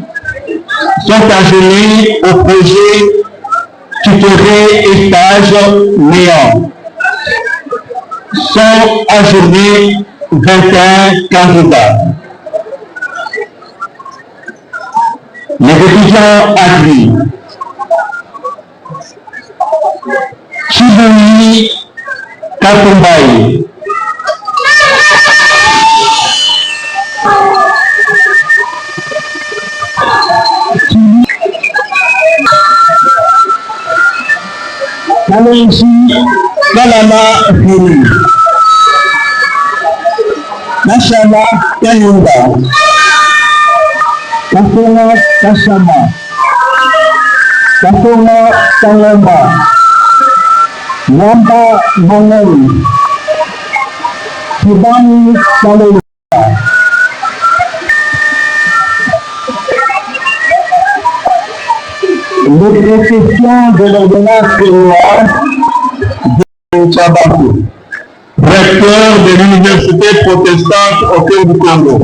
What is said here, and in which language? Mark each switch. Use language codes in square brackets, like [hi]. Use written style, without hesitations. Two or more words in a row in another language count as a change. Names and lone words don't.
[fr] Sont ajourés au projet tutoré et stage néant. Sont ajournés 21 candidats. Les étudiants admis. Chiboui Katumbaye. Kalenji Kalama Fili. Kashama Kayunda. Kasonga Kashama. Kasonga Kayamba. Wamba Mangari. Kibani Kalenda. L'exécution de l'ordonnance pénale de Tchabakou, recteur de l'université protestante au cœur du Congo.